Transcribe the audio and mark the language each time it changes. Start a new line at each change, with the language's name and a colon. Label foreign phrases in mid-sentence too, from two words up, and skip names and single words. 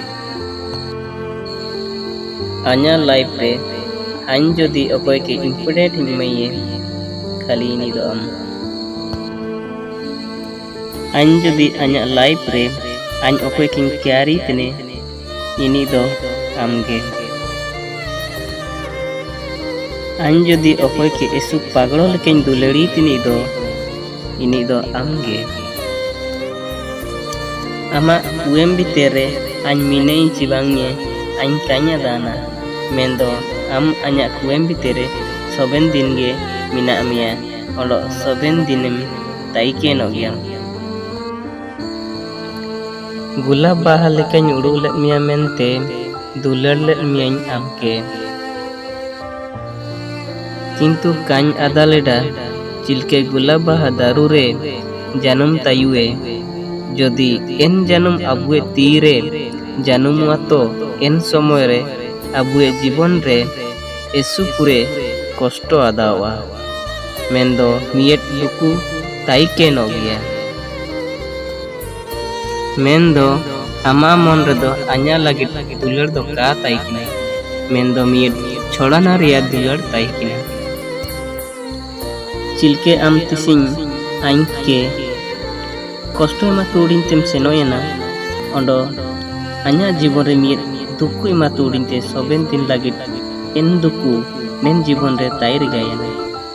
Santali: आन्या लाइफ रे आइन जदि अकोय के इम्पोर्टेंट हिमये खाली इनी दो आम आइन जदि आन्या लाइफ रे आइन अकोय के क्यारी तने इनी दो आमगे आइन जदि अकोय के एसु पागड़ो लेके दुलड़ी तिनी दो इनी दो आमगे आमा उएम बितेरे आइन मिने चिबांगे आइन कान्या दाना मेंदो आम आन्या कुएम बितेरे सोबेन दिन गे मिना मिया ओलो सोबेन दिनम ताइके नोगिया गुलाब बाहा लेके उड़ू ले मिया मेनते दुलड़ ले मिया आमके किंतु कान आदा लेडा चिलके गुलाब बाहा दारू रे जानम तायुए जदि एन जानम अबुए तीरे जानमुआ तो एन समय रे अबुए जीवन रे एसु पुरे कष्ट आदावा मेंदो मियट दुकु ताइके नोगिया मेंदो आमा मन रेदो आन्या लगे दुलड़ दो का ताइकिना मेंदो मियट छोड़ाना रिया दुलड़ ताइकिना चिलके आम तिसिंग आइन के कष्ट मा तोड़िन तेम सेनोयना ओंडो आन्या जीवन रे मियट दुकु मा तोड़िन ते सोबेन दिन लगे एन दुकु नेन जीवन रे ताइर गायना